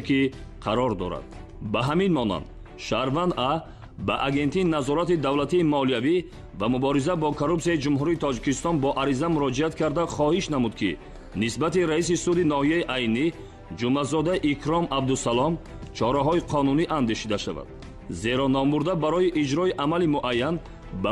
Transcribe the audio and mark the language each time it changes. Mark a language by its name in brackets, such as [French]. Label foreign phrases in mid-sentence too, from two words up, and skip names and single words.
[Tajik] که قرار دارد. به همین مانند شهروند ا به агентии назорати давлатии молиявӣ ва мубориза бо коррупсияи ҷумҳурии тоҷикистон бо ариза муроҷиат карда хоҳиш намуд ки нисбати раиси суди ноҳияи айнӣ ҷумазода икром абдусалом чораҳои қонунӣ андешида шавад, зеро номбурда барои иҷрои амали муайян ба